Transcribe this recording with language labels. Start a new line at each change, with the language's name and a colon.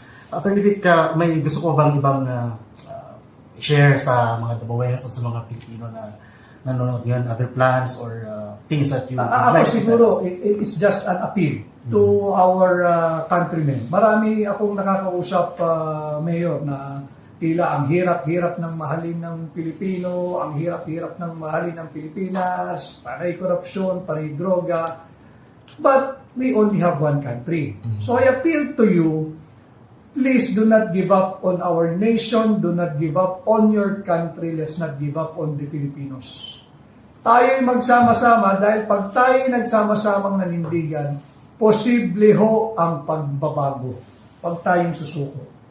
Filipino: Attorney Vic, may gusto ko bang ibang share sa mga Dabawenses o sa mga Pilipino na nanonood ngayon,
English: other plans or things that you
Filipino: Ako siguro,
English: it's just an appeal to our countrymen.
Filipino: Marami akong nakakausap, Mayor, na tila ang hirap-hirap ng mahalin ng Pilipino, ang hirap-hirap ng mahalin ng Pilipinas, panay korupsyon, panay droga.
English: But we only have one country. So I appeal to you, please do not give up on our nation, do not give up on your country, let's not give up on the Filipinos.
Filipino: Tayo'y magsama-sama dahil pag tayo'y nagsama-samang nanindigan, posible ho ang pagbabago pag tayong susuko.